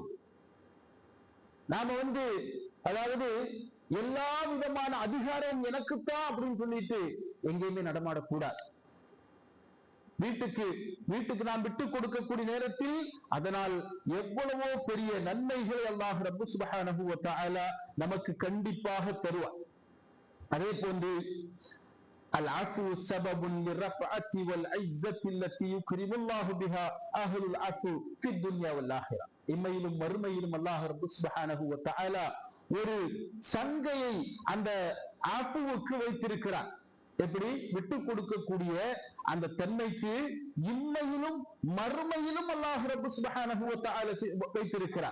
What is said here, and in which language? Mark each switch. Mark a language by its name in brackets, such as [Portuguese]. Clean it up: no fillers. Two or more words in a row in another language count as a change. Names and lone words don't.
[Tamil] நாம அதாவது எல்லா விதமான அதிகாரம் எனக்குத்தான் அப்படின்னு சொல்லிட்டு எங்கேயுமே நடமாடக்கூடாது. வீட்டுக்கு நாம் விட்டு கொடுக்கக்கூடிய நேரத்தில் அதனால் எவ்வளவோ பெரிய நன்மைகளை அல்லாஹ் ரப்பு [Arabic] سبحانه وتعالى [Tamil] நமக்கு கண்டிப்பாக தருவார். அதே போன்று [Arabic] العفو سبب للرفعة والعزة التي يكرم الله بها أهل العفو في الدنيا والآخرة. [Tamil] இம்மையிலும் மறுமையிலும் அல்லாஹ் ரப்பு [Arabic] سبحانه وتعالى [Tamil] ஒரு சங்கையை அந்த ஆஃபுவுக்கு வைத்திருக்கிறார். எப்படி? விட்டு கொடுக்கக்கூடிய அந்த தன்மைக்கு இம்மையிலும் மறுமையிலும் அல்லாஹ் ரப்பு [Arabic] سبحانه وتعالى [Tamil] வைத்திருக்கிறார்.